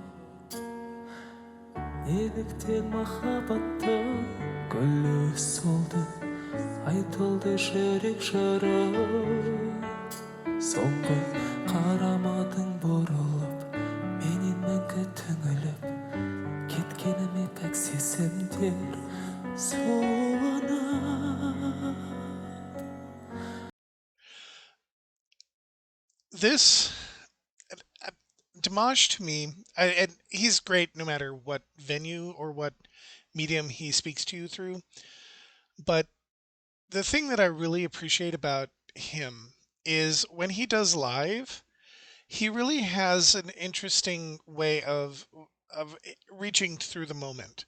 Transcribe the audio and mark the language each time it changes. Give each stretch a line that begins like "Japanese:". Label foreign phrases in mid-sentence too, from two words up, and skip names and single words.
Kazakh: Неліктен махаббатты гүлі солды, айтылды жүрек жыры. Соңғы қарамадың бұрылып, менен мәңгі түңіліп, кеткеніме пәк сезімдер суына.
English: This Dimash to me, and he's great no matter what venue or what medium he speaks to you through. But the thing that I really appreciate about him is when he does live, he really has an interesting way of reaching through the moment.